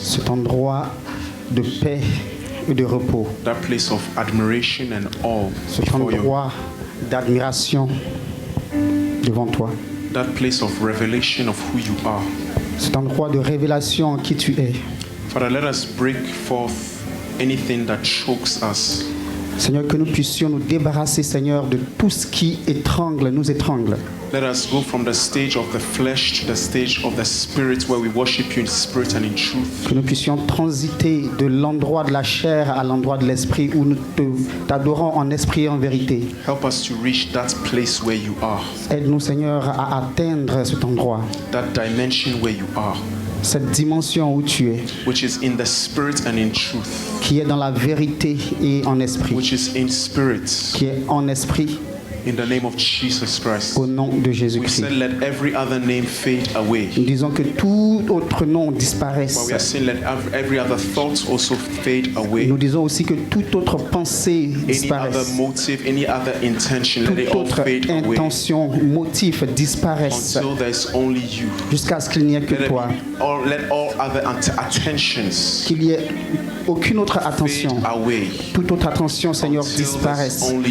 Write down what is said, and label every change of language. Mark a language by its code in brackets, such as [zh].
[fr] Cet endroit de paix et de repos. [en] That place of admiration and awe. [fr] Cet endroit d'admiration devant toi. [en] That place of revelation of who you are. [fr] Cet endroit de révélation en qui tu es. [en] Father, let us break forth anything that chokes us. [fr] Seigneur, que nous puissions nous débarrasser, Seigneur, de tout ce qui nous étrangle. [en] Let us go from the stage of the flesh to the stage of the spirit where we worship you in spirit and in truth. [fr] Que nous puissions transiter de l'endroit de la chair à l'endroit de l'esprit où nous t'adorons en esprit et en vérité. [en] Help us to reach that place where you are. [fr] Aide-nous, Seigneur, à atteindre cet endroit. [en] That dimension where you are. [fr] Cette dimension où tu es. [en] Which is in the spirit and in truth. [fr] Qui est dans la vérité et en esprit. [en] Which is in spirit. [fr] Qui est en esprit. [en] In the name of Jesus Christ. [fr] Au nom de Jésus-Christ. [en] We say let every other name fade away. [fr] Nous disons que tout autre nom disparaisse. [en] But we are saying let every other thought also fade away. [fr] Nous disons aussi que toute autre pensée disparaisse. [en] Any other motive, any other intention, let it all fade away. [fr] Toute intention, motif disparaisse. [en] Until there is only you. [fr] Jusqu'à ce qu'il n'y ait que toi. [en] Let all other attentions. [fr] Qu'il y ait aucune autre attention. Toute autre attention, Seigneur, disparaisse.